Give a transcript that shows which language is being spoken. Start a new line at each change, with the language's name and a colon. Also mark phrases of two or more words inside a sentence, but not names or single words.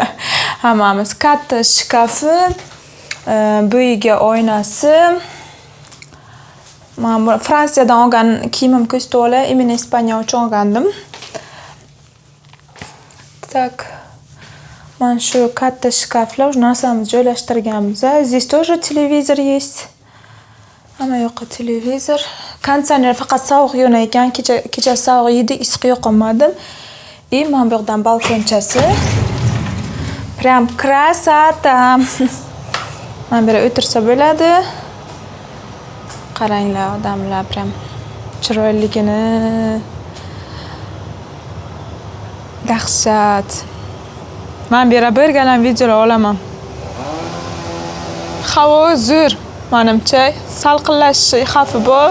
Uzbek: Hammamiz katta shkafi, bo'yiga oynasi. Men Fransiyadan olgan kiyimim ko'sto'la, Emine Ispaniya uchun olgandim. Так. Mana shu katta shkaflar, narsamizni joylashtirganmiz.
Russian: Здесь тоже televizor есть.
Uzbek: Hamma yoqda televizor. Konditsioner faqat sovuq yo'nar ekan. Kecha sovuq edi, issiq yoqolmadim. И mana bu yoqdan balkonchasi.
Russian: Прям красота.
Uzbek: Mana bu yerga o'tirsa bo'ladi. Qaranglar, odamlar прям chiroyligini. Dahshat. Men bu yerga birgalam videolar olaman. Havo zo'r, menimcha, salqinlashish xavfi bor.